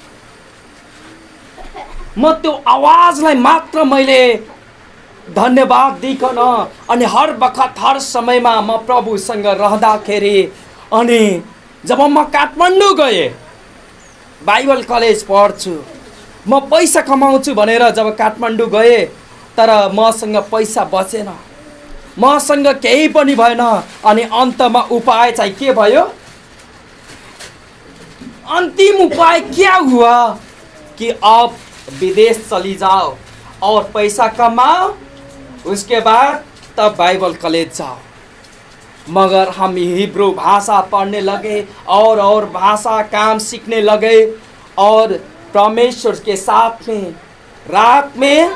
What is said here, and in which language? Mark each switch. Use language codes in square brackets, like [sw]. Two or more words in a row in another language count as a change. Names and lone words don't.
[ne] म त्यो आवाजलाई मात्र मैले धन्यवाद दिइकन अनि हर बखत हर समयमा म प्रभुसँग रहँदाखेरि, अनि जब म काठमाडौँ गएँ, [en] Bible college [ne] पढ्छु, म पैसा कमाउँछु भनेर जब काठमाडौँ गएँ, तर मसँग पैसा बचेन, मसँग केही पनि भएन। अनि अन्तमा उपाय चाहिँ के भयो? [hi] अंतिम उपाय क्या हुआ कि अब विदेश चली जाओ और पैसा कमाओ, उसके बाद तब [en] Bible college [hi] जाओ। मगर हम हिब्रू भाषा पढ़ने लगे और भाषा काम सीखने लगे, और परमेश्वर के साथ में रात में